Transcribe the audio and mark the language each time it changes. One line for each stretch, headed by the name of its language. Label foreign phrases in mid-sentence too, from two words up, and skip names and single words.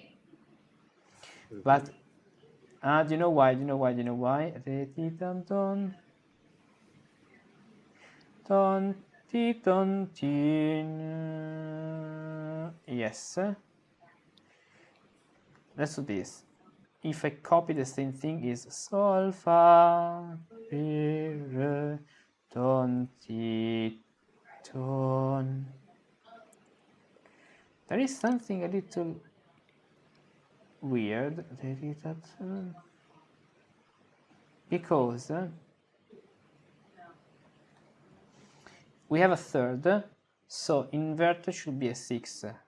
English: But do you know why? Do you know why? Do you know why? Yes. Let's do this. If I copy the same thing, is sol fa re ton ti ton. There is something a little weird because we have a third, so inverted should be a 6.